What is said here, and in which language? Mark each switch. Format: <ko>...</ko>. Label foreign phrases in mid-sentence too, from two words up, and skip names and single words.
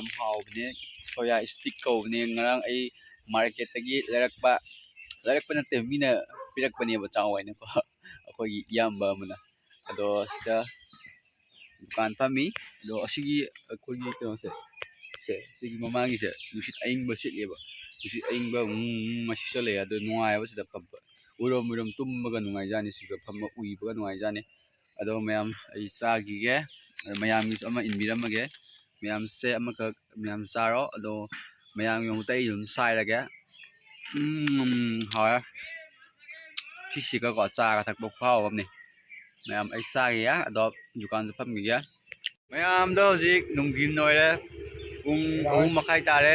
<mni>hawbne soya stick ko ne ngarang ai market tagi lerakpa nate mina pirakpani ba chawaina ko akhoi yamba muna ado sida dukan phami do asigi akhoi keno se sigi mamagi se nusit aing ba sitleba nusit aing ba masisa le ado nuai ba sida phabba urom tumbaga nungai jani siga phamma ui baga nungai jani ado mayam ai chagi ge mayam is ama inbiramage ꯃꯌꯥꯝꯁꯦ ꯑꯃꯈꯛ ꯃꯌꯥꯝ ꯆꯥꯔꯣ ꯑꯗꯣ ꯃꯌꯥꯝꯒꯤ ꯃꯍꯨꯠꯇ ꯑꯩ ꯑꯗꯨꯝ ꯁꯥꯏꯔꯒꯦ ꯍꯥꯎꯔꯦ ꯁꯤꯁꯤꯒꯀꯣ ꯆꯥꯒ ꯊꯛꯄ ꯈꯨꯍꯥꯎ ꯑꯃꯅꯤ ꯃꯌꯥꯝ ꯑꯩ ꯆꯥꯒꯤꯒꯦ ꯑꯗꯣ ꯗꯨꯀꯥꯟꯗ ꯐꯝꯈꯤꯒꯦ ꯃꯌꯥꯝꯗꯣ ꯍꯧꯖꯤꯛ ꯅꯨꯡꯊꯤꯟ ꯑꯣꯏꯔꯦ ꯄꯨꯡ 3:30 ꯇꯥꯔꯦ</mni>